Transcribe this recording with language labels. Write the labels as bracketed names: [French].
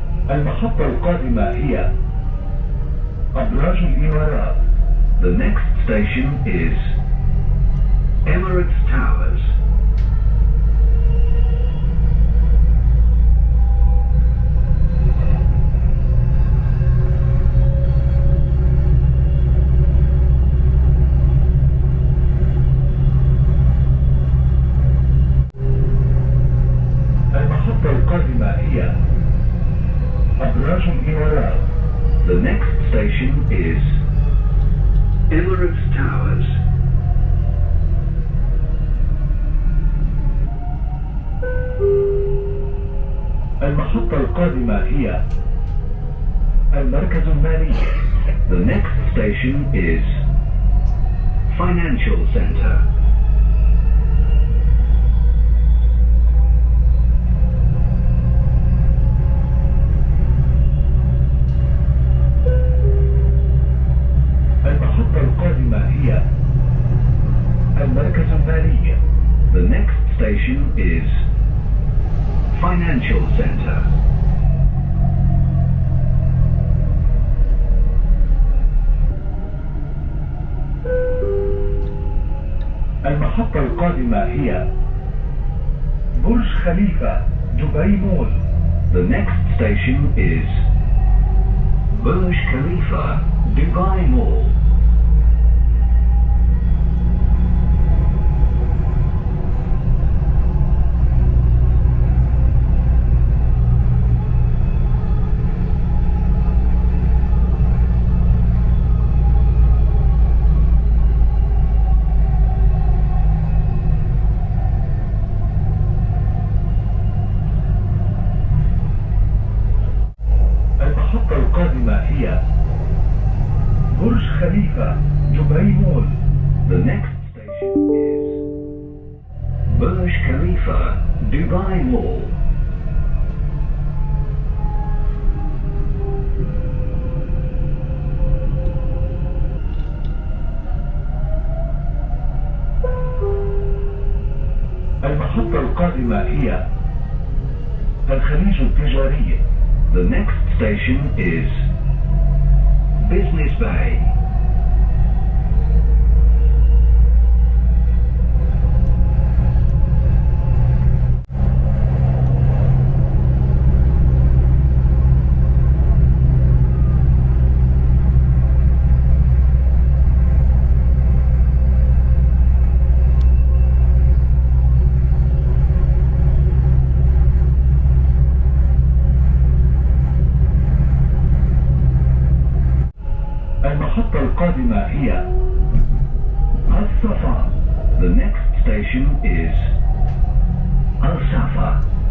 [Arabic] المحطة القادمة هي أبراج الإمارات. [English] The next station is Emirates Towers. [Arabic] القادمة هي أبراج الإمارات. [English] The next station is Emirates Towers. [Arabic] المحطة القادمة هي المركز المالي. [English] The next station is Financial Center. [Arabic] القادمة هي المركز المالي. [English] The next station is Financial Center. [Arabic] المحطة القادمة هي برج خليفة دبي مول. [English] The next station is Burj Khalifa Dubai Mall. [Arabic] المحطة القادمة هي برج خليفة دبي مول. [English] The next station is Burj Khalifa Dubai Mall. [Arabic] المحطة القادمة هي الخليج التجاري. [English] The next station is Business Bay. [Arabic] المحطة القادمة هي Safa. [English] The next station is Safa.